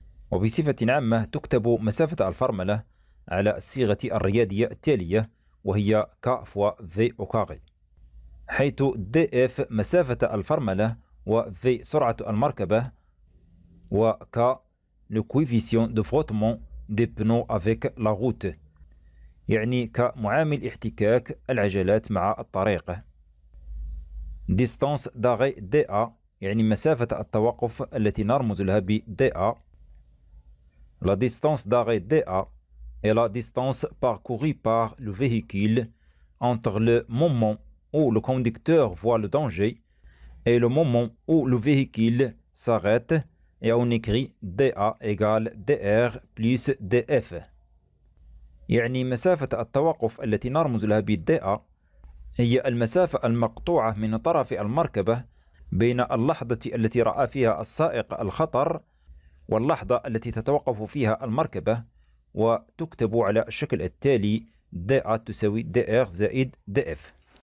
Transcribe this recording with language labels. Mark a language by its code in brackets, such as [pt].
[ar] وبصفة عامة تكتب مسافة الفرملة على الصيغة الرياضية التالية وهي K فوا V [fr] au carré، [ar] حيث DF مسافة الفرملة و V سرعة المركبة و K [fr] le coefficient de frottement des pneus avec la route، [ar] يعني كمعامل احتكاك العجلات مع الطريق. [fr] Distance d'arrêt DA [ar] يعني مسافة التوقف التي نرمز لها ب DA. [fr] La distance d'arrêt DA est la distance parcourue par le véhicule entre le moment où le conducteur voit le danger et le moment où le véhicule s'arrête, et on écrit DA égale DR plus DF. [ar] يعني مسافة التوقف التي نرمز لها ب DA هي المسافة المقطوعة من طرف المركبة بين اللحظة التي رأى فيها السائق الخطر واللحظة التي تتوقف فيها المركبة، وتكتب على الشكل التالي DA تساوي DR زائد DF.